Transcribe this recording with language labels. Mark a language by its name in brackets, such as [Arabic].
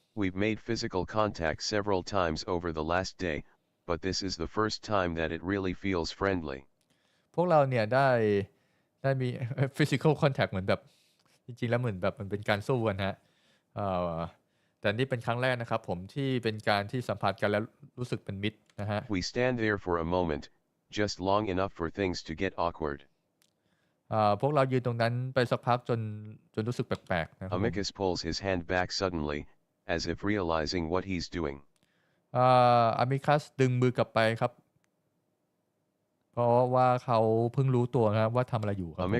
[English] We've made physical contact several times over the last day, but this is the first time that it really feels friendly. [Thai] พวกเราเนี่ยได้มี [English] physical contact [Thai] เหมือนแบบจริงๆแล้วเหมือนแบบมันเป็นการสู้กันฮะแต่นี่เป็นครั้งแรกนะครับผมที่เป็นการที่สัมผัสกันแล้วรู้สึกเป็นมิตรนะฮะ [English] We stand there for a moment, just long enough for things to get awkward. [Thai] พวกเรายืนตรงนั้นไปสักพักจนรู้สึกแปลกๆนะครับ [English] Amicus pulls his hand back suddenly, as if realizing what he's doing. [Thai] อามิคัสดึงมือกลับไปครับเพราะว่าเขาเพิ่งรู้ตัวนะครับว่าทำอะไรอยู่ครับผม